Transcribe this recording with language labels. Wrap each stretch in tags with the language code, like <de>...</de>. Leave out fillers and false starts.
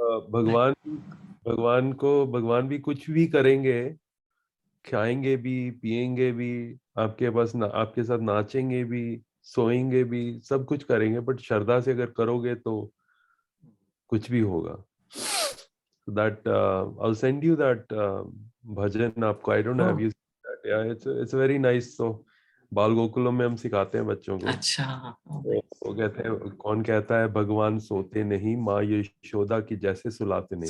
<hi>भगवान भगवान भी कुछ भी करेंगे, खाएंगे भी, पिएंगे भी, आपके पास आपके साथ नाचेंगे भी, सोएंगे भी, सब कुछ करेंगे, बट श्रद्धा से अगर करोगे तो कुछ भी होगा.</hi> <en>That I'll send you that bhajan आपको. I don't know, have you seen that? Yeah, it's very nice.</en> <hi>So बाल गोकुलम में हम सिखाते हैं बच्चों को. अच्छा, तो वो कहते हैं, कौन कहता है भगवान सोते नहीं, माँ यशोदा की जैसे सुलाते नहीं.</hi>